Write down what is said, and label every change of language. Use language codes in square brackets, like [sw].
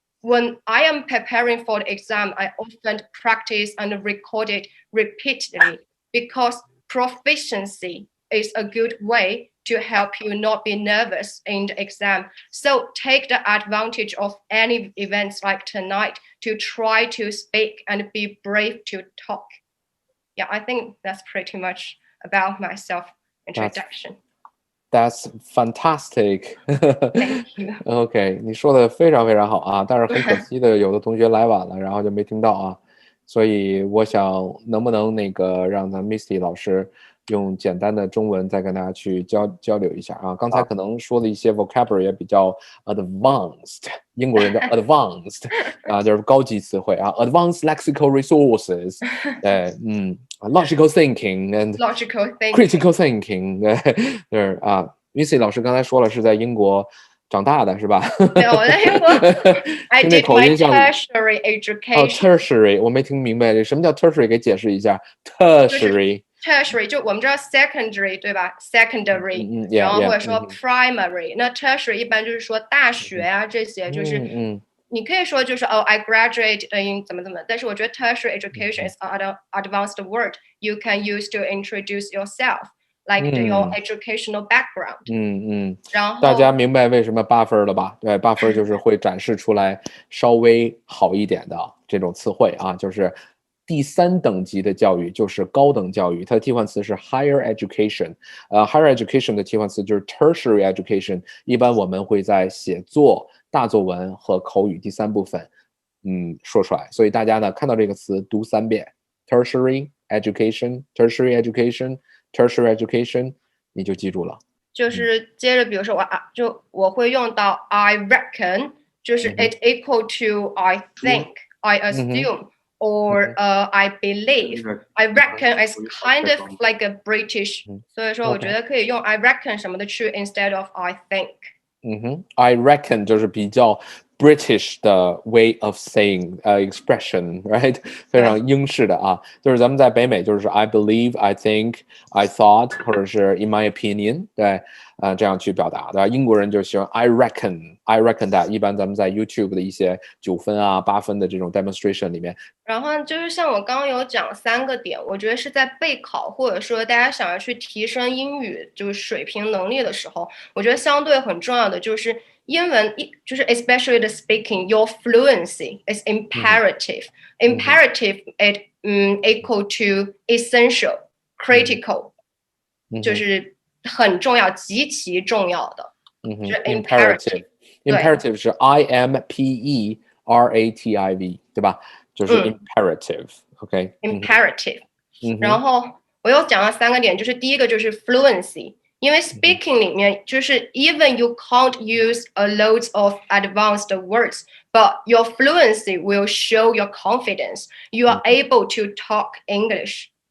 [en] When I am preparing for the exam, I often practice and record it repeatedly because proficiency is a good way to help you not be nervous in the exam. So take the advantage of any events like tonight to try to speak and be brave to talk. Yeah, I think that's pretty much about my self-introduction. That's fantastic. Thank you. [zh] OK， 你说的非常非常好啊，但是很可惜的，有的同学来晚了，然后就没听到啊，所以我想能不能让咱 Misty 老师用简单的中文再跟大家去交流一下啊？刚才可能说的一些 vocabulary 也比较 advanced， 英国人叫 advanced 啊，就是高级词汇啊 ， advanced lexical resources， logical thinking and critical thinking，对啊 ，Misty 老师刚才说了是在英国长大的是吧？ [en] 没有，在英国 I did my tertiary education. [zh] Tertiary 我没听明白，什么叫 tertiary？ 给解释一下 ，tertiary。tertiary 就我们知道 secondary 对吧 secondary、然后或者说 primary、那 tertiary 一般就是说大学啊这些就是你可以说就是 I graduate in 怎么但是我觉得 tertiary education is an advanced word you can use to introduce yourself [en] like your educational background。然后 [zh] 大家明白为什么8分了吧？对，8分就是会展示出来稍微好一点的这种词汇啊，就是第3等级的教育就是高等教育，它的替换词是 higher education。higher education 的替换词就是 tertiary education， 一般我们会在写作、大作文和口语第3部分说出来，所以大家呢看到这个词读3遍 tertiary education tertiary education tertiary education 你就记住了。 [en] 就是接着比如说我会用到 I reckon， 就是 it equal to I think I assume or I believe。 I reckon is kind of like a British，所以说我觉得可以用 I reckon 什么的去 instead of I think。I [zh] reckon 就是比较British 的 way of saying expression right 非常英式的啊，就是咱们在北美就是 I believe I think I thought 或者是 in my opinion 对这样去表达的。英国人就喜欢 I reckon that，一般咱们在 YouTube 的一些9分啊8分的这种 demonstration 里面。然后就是像我刚刚有讲3个点，我觉得是在备考或者说大家想要去提升英语就是水平能力的时候，我觉得相对很重要的就是英文，就是 especially the speaking your fluency is imperative。imperative it equal to essential critical，就是很重要极其重要的，就是 [en] imperative 是 imperative 对吧，就是 imperative OK imperative。然后我又讲了3个点，就是第一个就是 fluency，因为 speaking 里面就是 even you can't use a loads of advanced words but your fluency will show your confidence you are able to talk English。